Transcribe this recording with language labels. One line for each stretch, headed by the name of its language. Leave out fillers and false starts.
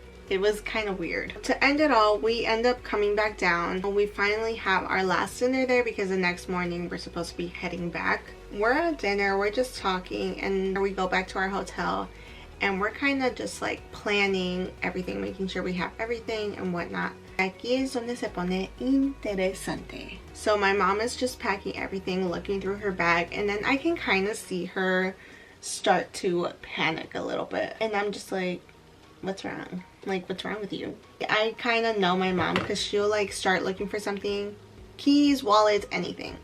English: It was kind of weird. To end it all, we end up coming back down. We finally have our last dinner there because the next morning we're supposed to be heading back. We're at dinner, we're just talking, and we go back to our hotel, and we're kind of just like planning everything, making sure we have everything and whatnot.
Spanish: Aquí es donde se pone interesante.
English: So my mom is just packing everything, looking through her bag, and then I can kind of see her start to panic a little bit, and I'm just like, what's wrong? Like, what's wrong with you? I kind of know my mom because she'll like start looking for something, keys, wallets, anything.